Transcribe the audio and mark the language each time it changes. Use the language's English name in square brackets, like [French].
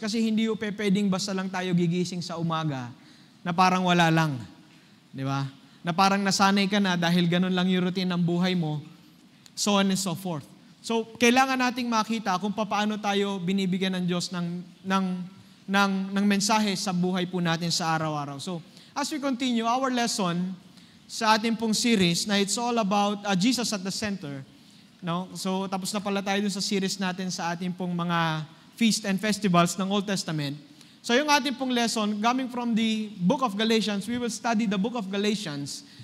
[Filipino] Kasi hindi po pwedeng basta lang tayo gigising sa umaga na parang wala lang. Di ba? Na parang nasanay ka na dahil ganun lang yung routine ng buhay mo, so on and so forth. So, kailangan nating makita kung paano tayo binibigyan ng Diyos ng mensahe sa buhay po natin sa araw-araw. So, as we continue our lesson sa ating pong series na [English] it's all about Jesus at the center, [Filipino] no? So, tapos na pala tayo dun sa series natin sa ating pong mga feast and festivals ng Old Testament. So yung ating pong lesson, [English] coming from the book of Galatians, we will study the book of Galatians.